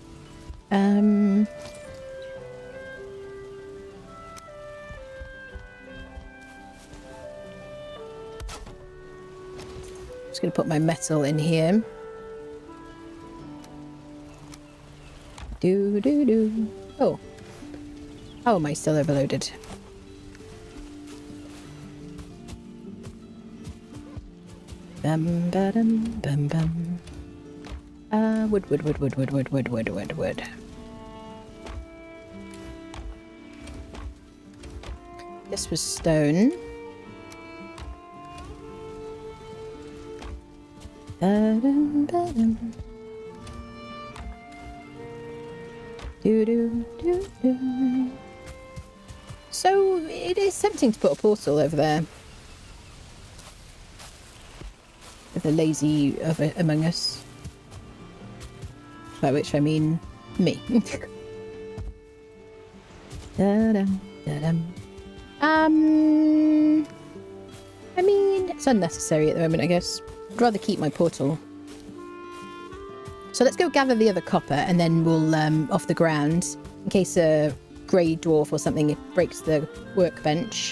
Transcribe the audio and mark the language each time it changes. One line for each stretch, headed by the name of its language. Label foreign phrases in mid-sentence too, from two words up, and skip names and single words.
English: Just going to put my metal in here. Oh. How am I still overloaded? Bum ba-dum bum bum. Wood. This was stone. Ba-dum ba-dum. So it is tempting to put a portal over there. The lazy among us. By which I mean me. Da-dum, da-dum. I mean, it's unnecessary at the moment, I guess. I'd rather keep my portal. So let's go gather the other copper and then we'll, off the ground, in case a grey dwarf or something breaks the workbench.